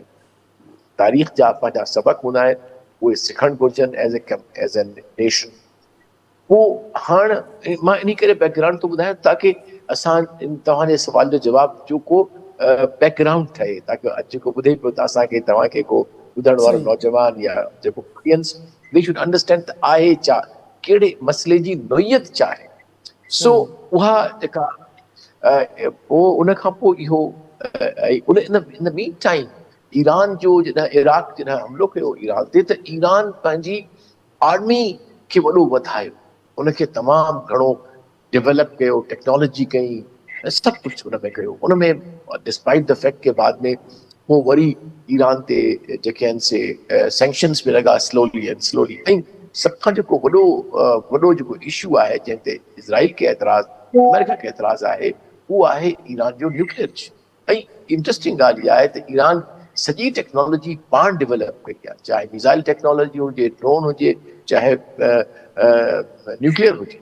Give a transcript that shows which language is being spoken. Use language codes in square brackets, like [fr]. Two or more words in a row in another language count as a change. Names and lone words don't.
[sd] तारीख़ जा पंहिंजा सबक़ हूंदा आहिनि, उहे सिखणु घुरिजनि [en] as a nation. [sd] पोइ हाणे मां इन करे बैकग्राउंड थो ॿुधायां ताकी असां तव्हांजे सुवाल जो जवाबु जेको बैकग्राउंड ठहे, ताकी जेको ॿुधे पियो त असांखे तव्हांखे को ॿुधण वारो नौजवान या जेको [en] audience they should understand [sd] त आहे छा, कहिड़े मसइले जी नोयत छा आहे। सो उहा जेका पोइ उन खां पोइ इहो [en] in mean time [sd] ईरान जो जॾहिं इराक जॾहिं हमिलो कयो ईरान ते त ईरान पंहिंजी आर्मी खे वॾो वधायो, उनखे तमामु घणो डेवलप कयो, टेक्नोलॉजी कई, सभु कुझु उन में कयो। उन में [en] despite the fact [ur] کہ بعد میں وہ [sd] वरी ईरान ते जेके आहिनि से सैंक्शन्स में लॻा [en] slowly and slowly. [sd] ऐं सभ खां जेको वॾो जेको इशू आहे जंहिं ते इज़राइल खे एतिराज़ अमेरिका खे एतिराज़ आहे उहो आहे ईरान जो [en] nuclear issue. [sd] ऐं इंट्रस्टिंग ॻाल्हि इहा आहे त ईरान सॼी टेक्नोलॉजी पाण डेवलप कई आहे, चाहे [en] missile technology [sd] हुजे, ड्रोन हुजे, चाहे न्यूक्लियर हुजे।